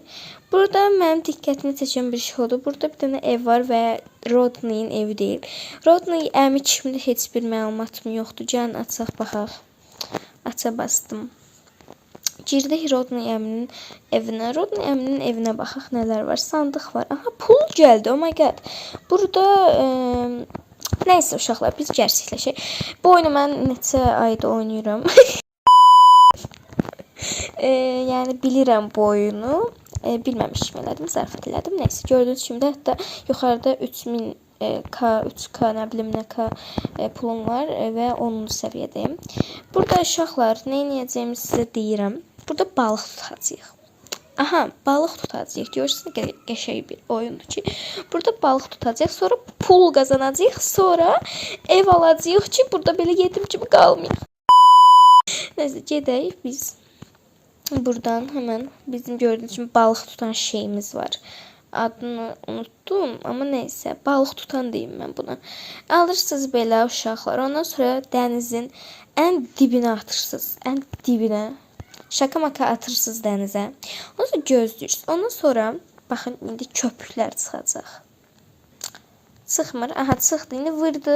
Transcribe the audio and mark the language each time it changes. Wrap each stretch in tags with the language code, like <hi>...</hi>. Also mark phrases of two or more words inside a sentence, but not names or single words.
<az>Burada mənim diqqətimi çəkən bir şey oldu. Burada bir dənə ev var və Rodney'in evi deyil. Rodney əmi kimdir heç bir məlumatım yoxdur. Gəlin açaq baxaq.</az> <tr>Aça bastım.</tr> <az>Girdik Rodney əminin evinə. Rodney əminin evinə baxaq nələr var. Sandıq var. Aha, pul gəldi.</az> <en>Oh my god.</en> <az>Burada neyse uşaqlar, biz gerçəkləşək. Bu oyunu mən neçə ayda oynayıram. Yəni bilirəm bu oyunu. Bilməmişim elədim, zarafat elədim. Neyse, gördüyünüz kimi də hətta yuxarıda 3000 K, 3K, nə bilim nə K pulum var və 10-cu səviyyədəyim. Burada uşaqlar, nə edəcəyimi sizə deyirəm. Burada balıq tutacağıq. Aha, balıq tutacağıq. Görürsünüz, qəşəng bir oyundur ki. Burada balıq tutacağıq, sonra pul qazanacağıq, sonra ev alacağıq ki, burada belə yetim kimi qalmayaq. Neyse, gedək biz.</az> <tr>Buradan hemen bizim gördüğünüz gibi balık tutan şeyimiz var. Adını unuttum ama neyse, balık tutan diyeyim ben buna.</tr> <az>Alırsınız belə uşaqlar. Ondan sonra dənizin ən dibinə atırsınız. Ən dibinə. Şaka maka atırsınız dənizə. Ondan sonra gözləyirsiniz. Ondan sonra baxın, indi köpüklər çıxacaq. Çıxmır. Aha, çıxdı. İndi vırdıq.</az>